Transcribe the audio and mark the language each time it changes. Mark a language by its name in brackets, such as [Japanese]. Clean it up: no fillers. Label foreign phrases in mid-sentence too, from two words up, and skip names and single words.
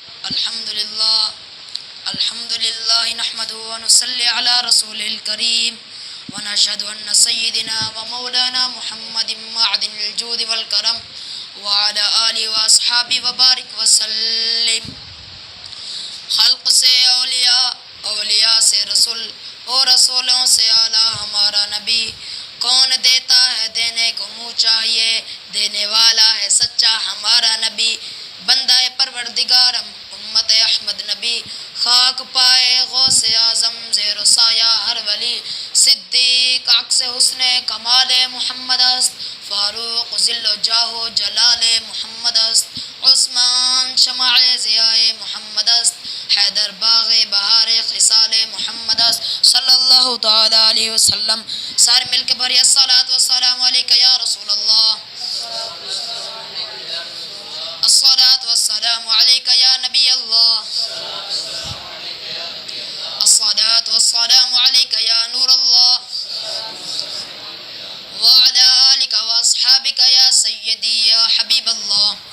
[Arabic] الحمد لله نحمده ونصلي على رسوله الكريم ونشهد أن سيدنا ومولانا محمد معدن الجود والكرم وعلى آله وأصحابه وبارك وسلم. [Urdu] خلق سے اولیاء، اولیاء سے رسول اور رسولوں سے اعلیٰ ہمارا نبی. کون دیتا ہے دینے کو منہ چاہیے، دینے والا ہے سچا ہمارا نبی. [Persian] بندہ پروردگارم امت احمد نبی، خاک پائے غوث اعظم زیر و سایہ ہر ولی. صدیق عکس حسن کمال محمد است، فاروق ذل و جاہ و جلال محمد است. عثمان شمع ضیاء محمد است، حیدر باغ بہار خصال محمد است [Arabic] صلی اللہ تعالی علیہ وسلم. [Urdu] سارے مل کے بھری [Arabic] الصلاۃ والسلام علیک یا رسول اللہ، الصلاۃ والسلام علیک یا نبی اللہ، الصلاۃ والسلام علیک یا نور اللہ، وعلی آلک واصحابک یا سیدی یا حبیب اللہ.